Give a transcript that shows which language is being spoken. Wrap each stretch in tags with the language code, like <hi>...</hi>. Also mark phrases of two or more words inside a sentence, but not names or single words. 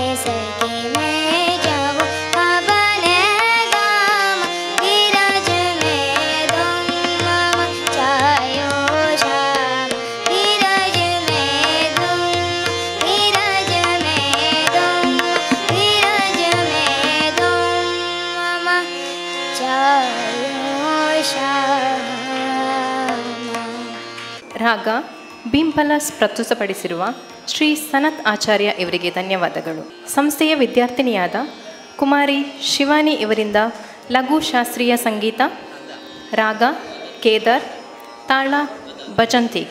<hi>सके मैं जाऊँ अपने गाम विरज में धुम मचायो श्याम विरज में धुम विरज में धुम विरज में धुम मचायो श्याम</hi> <kn>ರಾಗ ಬಿಂಪಲಸ್ ಪ್ರಸ್ತುತಪಡಿಸಿರುವ ಶ್ರೀ ಸನತ್ ಆಚಾರ್ಯ ಇವರಿಗೆ ಧನ್ಯವಾದಗಳು. ಸಂಸ್ಥೆಯ ವಿದ್ಯಾರ್ಥಿನಿಯಾದ ಕುಮಾರಿ ಶಿವಾನಿ ಇವರಿಂದ ಲಘು ಶಾಸ್ತ್ರೀಯ ಸಂಗೀತ, ರಾಗ ಕೇದಾರ್, ತಾಳ ಬಜಂತೀಕ್.</kn>